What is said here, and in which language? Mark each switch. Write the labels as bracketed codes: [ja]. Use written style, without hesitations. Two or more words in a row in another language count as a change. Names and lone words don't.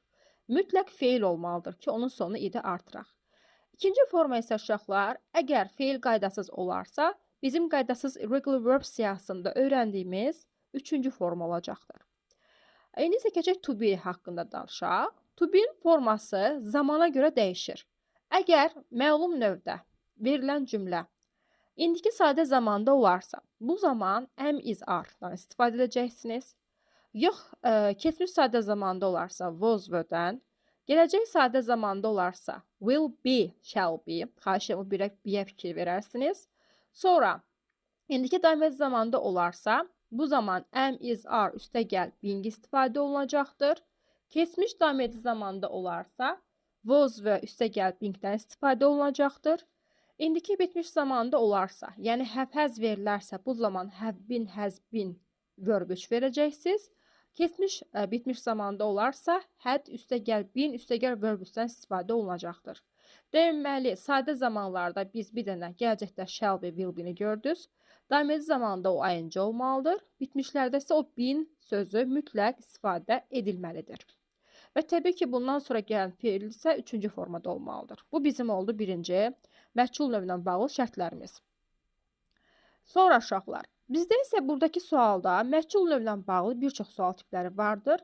[az] Mütləq feil olmalıdır ki, onun sonu id artıraq. İkinci forma isə uşaqlar, əgər feil qaydasız olarsa, bizim qaydasız [en] irregular verb [az] siyahısında öyrəndiyimiz üçüncü forma olacaqdır. İndi isə keçək [en] to be [az] haqqında danışaq. [en] To be- [az] in forması zamana görə dəyişir. Əgər məlum növdə verilən cümlə indiki sadə zamanda olarsa, bu zaman [en] am is are- [az] dan istifadə edəcəksiniz. Yox, keçmiş sadə zamanda olarsa [en] was were- [az] dən, gələcək sadə zamanda olarsa [en] will be, shall be, [az] xahiş edirəm, birə be-yə fikir verərsiniz. Sonra, indiki daimi zamanda olarsa, bu zaman [en] am is are [az] üstəgəl being istifadə olunacaqdır. Keçmiş daimi zamanda olarsa, was və üstəgəl being-dən istifadə olunacaqdır. İndiki bitmiş zamanda olarsa, yəni [en] have has [az] verilərsə, bu zaman [en] have been, has been verb [az] 3 verəcəksiniz. Keçmiş bitmiş zamanda olarsa, had üstəgəl been, üstəgəl verb 3-dən istifadə olunacaqdır. Deməli, sadə zamanlarda biz bir dənə gələcəkdə [en] shall be, will be- [az] ni gördünüz. Daimi zamanda o ing olmalıdır. Bitmişlərdə isə o been sözü mütləq istifadə edilməlidir. Və təbii ki, bundan sonra gələn feil isə üçüncü formada olmalıdır. Bu bizim oldu birinci məchul növlə bağlı şərtlərimiz. Sonra uşaqlar, bizdə isə buradakı sualda məchul növlə bağlı bir çox sual tipləri vardır.